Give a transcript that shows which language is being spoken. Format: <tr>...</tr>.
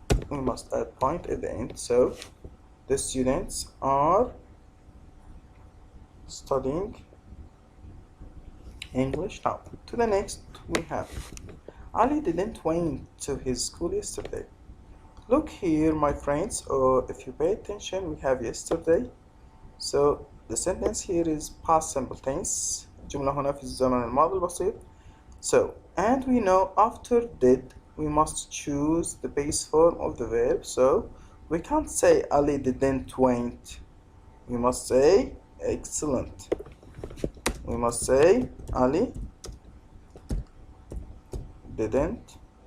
<en>We must add point at the end. So the students are studying English now. To the next, we have Ali didn't went to his school yesterday. Look here, my friends, or if you pay attention, we have yesterday. So the sentence here is past simple tense,</en> <ar>الجملة هنا في الزمن الماضي البسيط.</ar> <en>So, and we know after did we must choose the base form of the verb. So we can't say Ali didn't went. We must say excellent. We must say Ali didn't.</en>